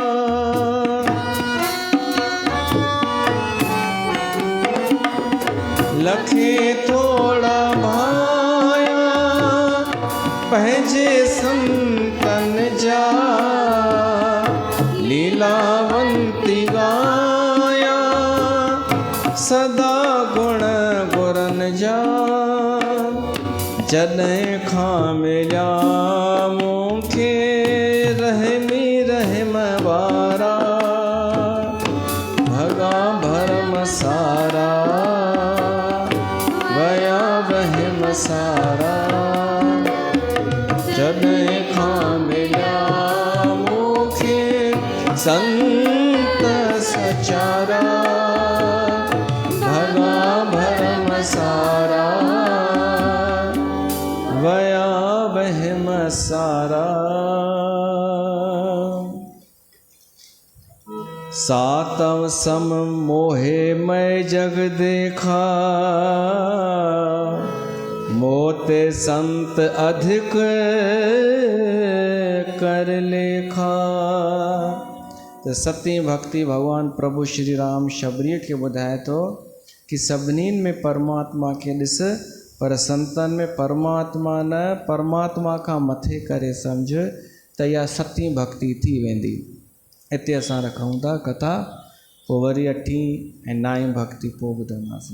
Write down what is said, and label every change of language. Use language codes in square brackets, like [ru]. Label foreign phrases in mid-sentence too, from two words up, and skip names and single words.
[sd] लखे थोड़ा भाया पंहिंजे संतन जा, लीलावंती गाया सदा गुण गुरन जा जॾहिं खां मिलिया मूंखे रहमी रहम वारा भगा भरम सारा वया वहम सारा जॾहिं खां मिलिया मूंखे संत सचारा भगा भरम सारा वया वहम सारा [awa] सातव सम मोहे मैं जग देखा मोते संत अधिक कर लेखा। [sd] तो सती भक्ति भगवान प्रभु श्री राम शबरीअ खे ॿुधाए थो कि सभिनीनि में परमात्मा खे ॾिस पर संतन में परमात्मा न परमात्मा खां मथे करे सम्झ त इहा सती भक्ति थी वेंदी। हिते असां रखूं था कथा, पोइ वरी 8हीं ऐं 9हीं भक्ति पोइ ॿुधंदासीं।